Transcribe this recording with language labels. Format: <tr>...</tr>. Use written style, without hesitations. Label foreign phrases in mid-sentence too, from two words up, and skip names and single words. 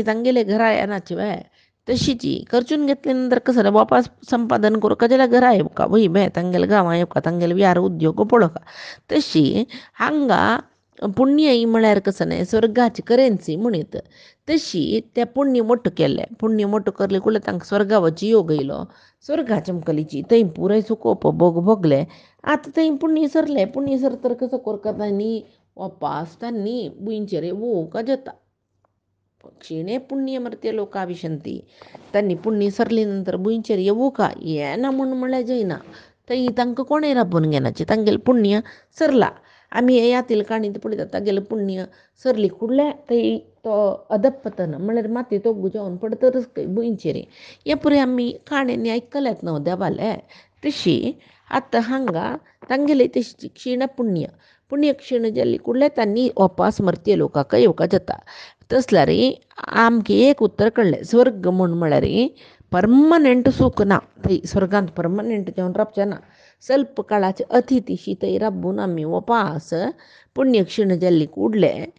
<kok>तांगेले घरा येनाची वय तशीची खर्चून घेतले नंतर कसं वापस संपादन करूं जाल्यार घरा येवका वय बे तांगेले गांवां येवका तांगेले व्यार उद्योग पळोवका तशी हांगा पुण्य ही म्हळ्यार कसं न्हय स्वर्गाची करन्सी म्हणीत तशी ते पुण्य मोट्ट केले पुण्य मोट्ट करले कुळ्ळे तांकां स्वर्गा वची योग येयलो स्वर्गा चमकलीची थंय पुराय सुखोप भोग भोगले आतां थंय पुण्य सरतर कसं करता तांणी वापस तांणी बुंयचेर येवोवका जाता</kok> <sa>क्षीणे पुण्य मर्त्य लोका विशंती</sa> <kok>तांणी पुण्य सरली नंतर बुंयचेर येवोवका येना म्हळ्यार जायना थंय तांकां कोणें राबून घेनाचें तांगेलें पुण्य सरला आमी हे यातील काणींत पळयतात तागेलें पुण्य सरली कुडले थंय तो अधपतन म्हळ्यार माती तोग्गू जावन पडतरच बुंयचेर हे पुरे आमी काणयांनी आयकल्यात न्हय देवाले तशी आतां हांगा तांगेले तशी क्षीण पुण्य क्षीण जाल्ली कुडले तांणी वापस मर्त्य लोकांक येवका जाता तसल्यार आमकां एक उतर कळ्ळें स्वर्ग म्हळ्यार पर्मनंट सूख ना थंय स्वर्गांत पर्मनंट जावन रावचें ना स्वल्प काळाचे अतिथीशी थंय राबून आमी वापस पुण्य क्षीण जाल्ली कुडले</kok>